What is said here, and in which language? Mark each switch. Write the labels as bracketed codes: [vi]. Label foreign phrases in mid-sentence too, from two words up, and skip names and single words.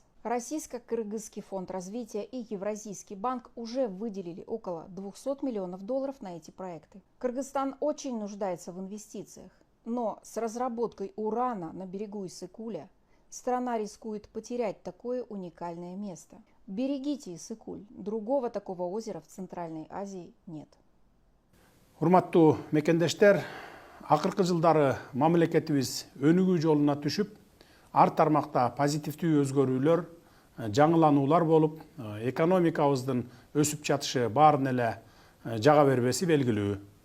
[ru] Российско-Кыргызский фонд развития и Евразийский банк уже выделили около 200 миллионов долларов на эти проекты. Кыргызстан очень нуждается в инвестициях, но с разработкой урана на берегу Иссык-Куля страна рискует потерять такое уникальное место. Берегите Иссык-Куль, другого такого озера в Центральной Азии нет. [ky] Урматтуу мекендештер, акыркы жылдары мамлекетибиз өнүгүү жолуна түшүп, ар тармакта позитивдүү өзгөрүүлөр, жаңылануулар болуп, экономикабыздын өсүп жатышы баарын эле жага бербеси белгилүү.